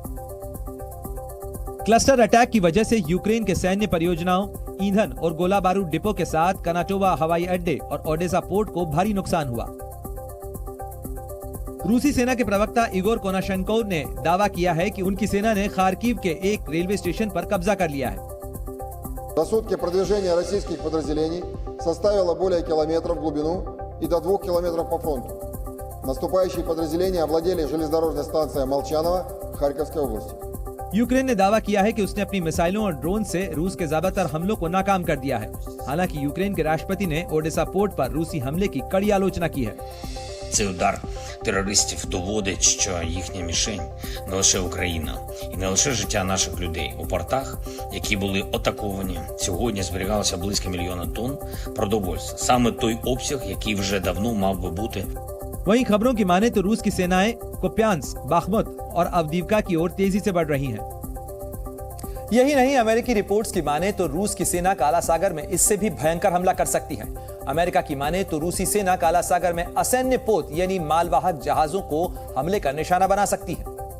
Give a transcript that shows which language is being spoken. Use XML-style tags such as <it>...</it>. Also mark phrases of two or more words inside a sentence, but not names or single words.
<hi>क्लस्टर अटैक की वजह से यूक्रेन के सैन्य परियोजनाओं, ईंधन और गोला बारूद डिपो के साथ कनाटोवा हवाई अड्डे और ओडेसा पोर्ट को भारी नुकसान हुआ। रूसी सेना के प्रवक्ता इगोर कोनाशेंकोव ने दावा किया है कि उनकी सेना ने खार्किव के एक</hi> <en>railway station</en> <hi>पर कब्जा कर लिया है।</hi> <ru>За сутки продвижение российских подразделений составило более километра в глубину и до 2 километров по фронту. Наступающие подразделения овладели железнодорожной станцией Молчаново Харьковской области.</ru> <hi>यूक्रेन ने दावा किया है कि उसने अपनी मिसाइलों और ड्रोन से रूस के ज्यादातर हमलों को नाकाम कर दिया है। हालांकि यूक्रेन के राष्ट्रपति ने ओडेसा पोर्ट पर रूसी हमले की कड़ी आलोचना की है।</hi> <uk>Цей удар терористів доводить, що їхня мішень не лише Україна і не лише життя наших людей у портах, які були атаковані. Сьогодні зберігалося близько 1 мільйона тонн продовольства. Саме той обсяг, який вже давно мав би бути.</uk> <hi>वहीं खबरों की माने तो रूस की सेनाएं कुप्यांस्क, बाखमुत और अवदीवका की ओर तेजी से बढ़ रही हैं। यही नहीं, अमेरिकी रिपोर्ट्स की माने तो रूस की सेना काला सागर में इससे भी भयंकर हमला कर सकती है। अमेरिका की माने तो रूसी सेना काला सागर में असैन्य पोत यानी मालवाहक जहाजों को हमले का निशाना बना सकती है।</hi>